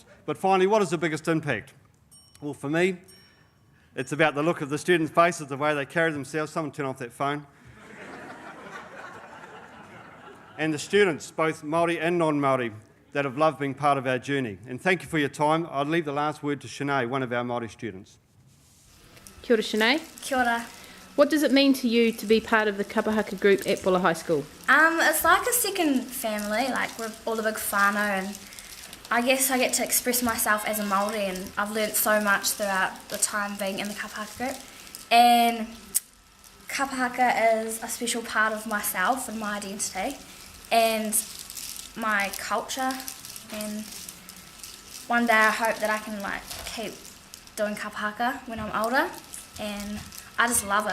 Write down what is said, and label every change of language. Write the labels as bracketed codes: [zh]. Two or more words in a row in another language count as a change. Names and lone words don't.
[en] But finally, what is the biggest impact? Well, for me, it's about the look of the students' faces, the way they carry themselves. Someone turn off that phone. And the students, both Māori and non-Māori, that have loved being part of our journey. And thank you for your time. I'll leave the last word to Sinead, one of our Māori students. [mi] Kia ora, Sinead. Kia ora. [en] What does it mean to you to be part of the [mi] Kapa Haka [en] group at Buller High School? It's like a second family, like we're all the big whānau, and I guess I get to express myself as a Māori, and I've learnt so much throughout the time being in the [mi] Kapa Haka [en] group. And [mi] Kapa Haka [en] is a special part of myself and my identity and my culture, and one day I hope that I can keep doing [mi] Kapa Haka [en] when I'm older, and I just love it.